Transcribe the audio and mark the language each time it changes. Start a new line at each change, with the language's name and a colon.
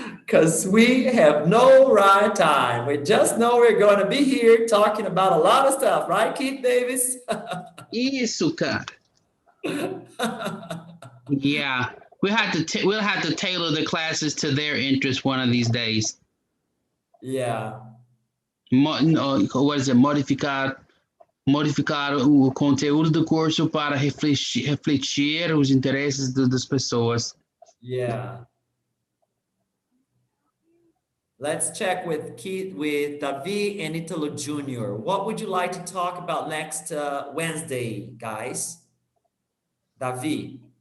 English: because we have no right time. We just know we're going to be here talking about a lot of stuff, right, Keith Davis?
Portuguese: Isso, cara.
English: Yeah, we'll have to tailor the classes to their interest one of these days. Yeah. What is it?
Portuguese: Modificar o conteúdo do curso para refletir os interesses das pessoas.
English: Yeah. Let's check with Davi and Italo Jr. What would you like to talk about next Wednesday, guys? Davi.